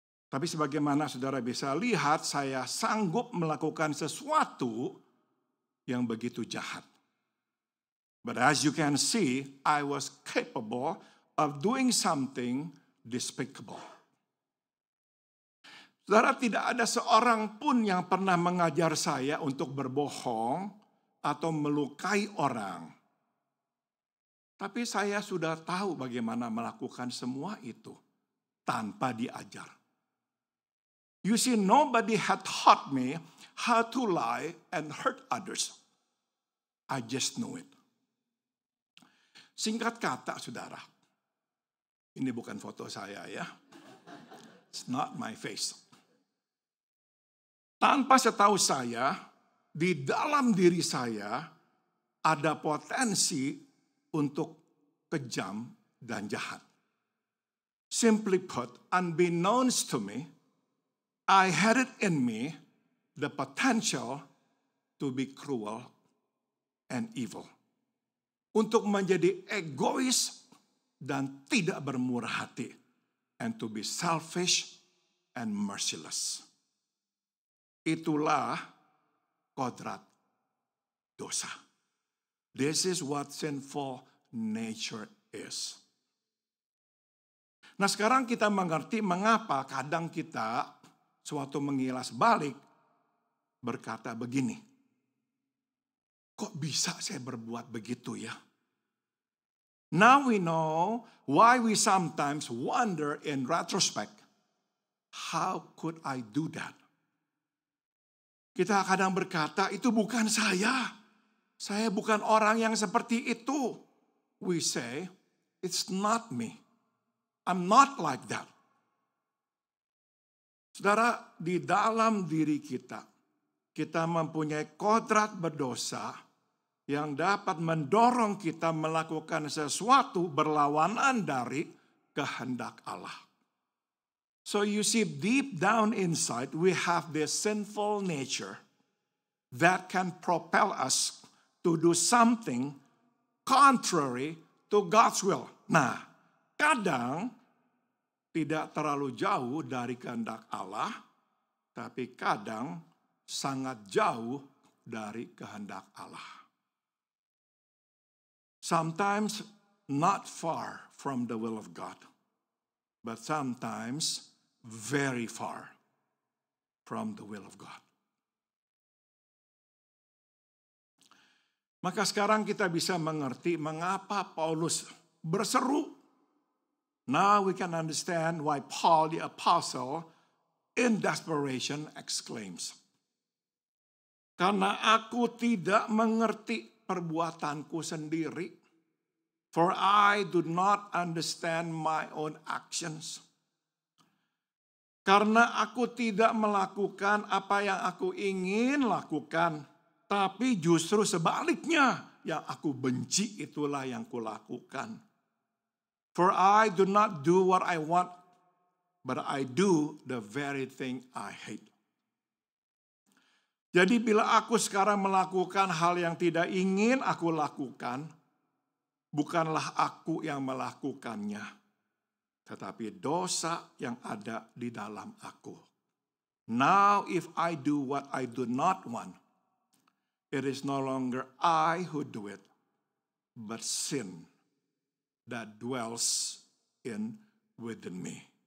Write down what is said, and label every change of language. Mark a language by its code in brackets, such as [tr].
[id] Tapi sebagaimana saudara bisa lihat, saya sanggup melakukan sesuatu yang begitu jahat. [en] But as you can see, I was capable of doing something despicable. [id] Saudara, tidak ada seorang pun yang pernah mengajar saya untuk berbohong atau melukai orang. Tapi saya sudah tahu bagaimana melakukan semua itu tanpa diajar. [en] You see, nobody had taught me how to lie and hurt others. I just know it. [id] Singkat kata, saudara. Ini bukan foto saya ya. [en] It's not my face. [id] Tanpa setahu saya, di dalam diri saya ada potensi untuk kejam dan jahat. [en] Simply put, unbeknownst to me, I had it in me the potential to be cruel and evil. [id] Untuk menjadi egois dan tidak bermurah hati. [en] And to be selfish and merciless. [id] Itulah kodrat dosa. [en] This is what sinful nature is. [id] Nah, sekarang kita mengerti mengapa kadang kita suatu mengilas balik berkata begini. Kok bisa saya berbuat begitu ya? [en] Now we know why we sometimes wonder in retrospect, how could I do that? [id] Kita kadang berkata, itu bukan saya. Saya bukan orang yang seperti itu. [en] We say, it's not me. I'm not like that. [id] Saudara, di dalam diri kita mempunyai kodrat berdosa yang dapat mendorong kita melakukan sesuatu berlawanan dari kehendak Allah. [en] So you see, deep down inside, we have this sinful nature that can propel us to do something contrary to God's will. [id] Nah, kadang tidak terlalu jauh dari kehendak Allah, tapi kadang sangat jauh dari kehendak Allah. [en] Sometimes not far from the will of God, but sometimes very far from the will of God. [id] Maka sekarang kita bisa mengerti mengapa Paulus berseru. [en] Now we can understand why Paul the apostle in desperation exclaims, [id] "Karena aku tidak mengerti perbuatanku sendiri, [en] for I do not understand my own actions." [id] Karena aku tidak melakukan apa yang aku ingin lakukan, tapi justru sebaliknya, yang aku benci itulah yang kulakukan. [en] For I do not do what I want, but I do the very thing I hate. [id] Jadi bila aku sekarang melakukan hal yang tidak ingin aku lakukan, bukanlah aku yang melakukannya, tetapi dosa yang ada di dalam aku. [en] Now if I do what I do not want, it is no longer I who do it, but sin that dwells within me.